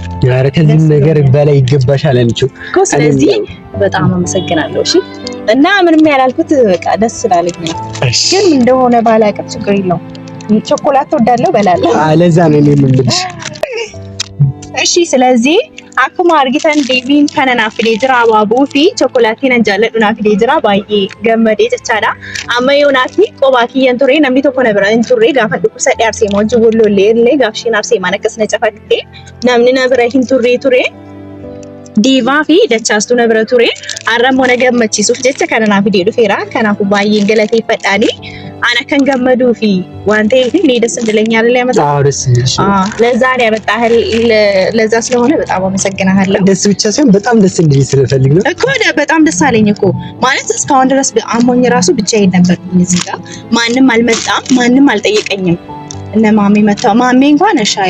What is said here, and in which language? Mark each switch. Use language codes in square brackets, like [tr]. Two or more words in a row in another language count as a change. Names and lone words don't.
[am] ኧረ ከዚህ ነገር በላይ ይገባሻል አንቺው። ስለዚህ በጣም አመሰግናለሁ። እሺ እና ምንም ያላልኩት በቃ ደስ ስላለኝ ነው። ግን እንደሆነ ባላውቅም ችግር የለውም። ቾኮላት ወዳለው በላለሁ። ለዛ ነው እኔ የምልሽ። እሺ ስለዚህ [om] akkuma argitan deebiin kana naaf fidee jira abaaboo fi chokolaattii nan jaalladhu naaf fidee jira baay'ee gammadee jechaadha. Amma yoo naaf qophaa kiyyan ture namni tokko na bira hin turre gaafa dhukkubsadhe Arseemaa wajjin wallollee illee gaafshiin Arseemaan akkas na cafattee namni na bira hin turre ture. Diivaa fi dachaastuu na bira ture. Har'ammoo na gammachiisuuf jecha kana naaf fidee dhufeera. Kanaafuu baay'ee galateeffadhaani. Ana kan gammaduu fi waan ta'eef [am] እኔ ደስ እንደለኛል ለማለት አዎ ደስ ይልሽ። ለዛ ነው ያመጣህ ለዛ ስለሆነ በጣም አመሰግናለሁ። ደስ ብቻ ሳይሆን በጣም ደስ እንዲል ስለፈልግ ነው እኮ በጣም ደስ አለኝ እኮ ማለት እስካሁን ድረስ አሞኝ ራሱ ብቻዬን ነበርኩኝ እዚህ ጋር ማንም አልመጣም፣ ማንም አልጠየቀኝም። እነ ማሜ መጣው ማሜ እንኳን እሻይ